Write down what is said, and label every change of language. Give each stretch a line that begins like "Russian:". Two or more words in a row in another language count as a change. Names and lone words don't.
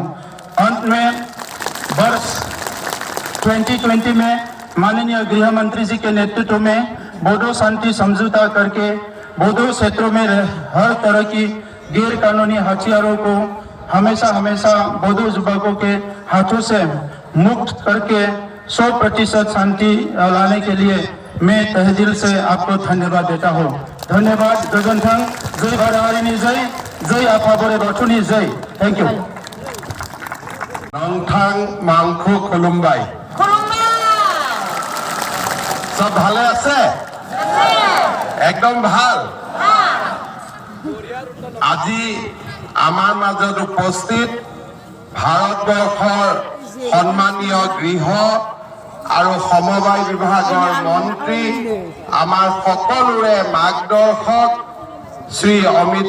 Hindi: अंत में वर्ष 2020 में माननीय गृह मंत्री जी के नेतृत्व में बोडो शांति समझौता करके बोडो क्षेत्रों में हर तरह की गैर कानूनी हथियारों को हमेशा बोडो युवकों के हाथों से मुक्त करके 100% शांति लाने के लिए मैं तहे दिल से आपको धन्यवाद देता हूँ। धन्यवाद। गोजोन्थों।
Bodo: जय भारत हारिनि जय, जय आफा बोराइ बाथौनि जय।
English: thank you.
Bodo: नोंथां मांखो खुलुमबाय।
Assamese: সব ভালে আছে? একদম ভাল। আজি আমাৰ মাজত উপস্থিত ভাৰতবৰ্ষৰ সন্মানীয় গৃহ আৰু সমবায় বিভাগৰ মন্ত্ৰী, আমাৰ সকলোৰে মাৰ্গদৰ্শক শ্ৰী অমিত